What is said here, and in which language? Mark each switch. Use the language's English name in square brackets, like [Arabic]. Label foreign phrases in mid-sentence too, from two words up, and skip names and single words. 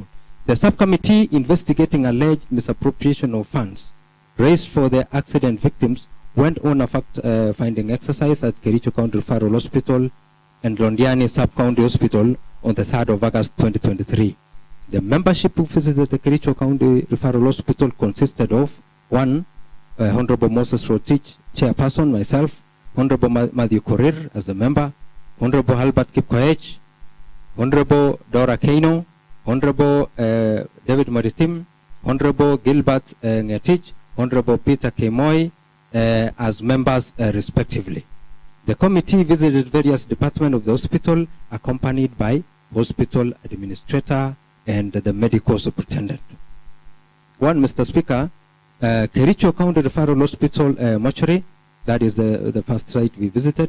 [English] The subcommittee investigating alleged misappropriation of funds raised for the accident victims went on a fact-finding exercise at Kericho County Referral Hospital and Londiani Sub-County Hospital on the 3rd of August 2023. The membership who visited the Kericho County Referral Hospital consisted of 1. Honorable Moses Rotich, Chairperson, myself, Honorable Matthew Korir as the member, Honorable Albert Kipkoech, Honorable Dora Keino, Honorable David Maritim, Honorable Gilbert Ngetich, Honorable Peter Kemoy as members respectively. The committee visited various departments of the hospital accompanied by hospital administrator and the medical superintendent. 1, Mr. Speaker, Kericho County Referral Hospital mortuary, that is the first site we visited.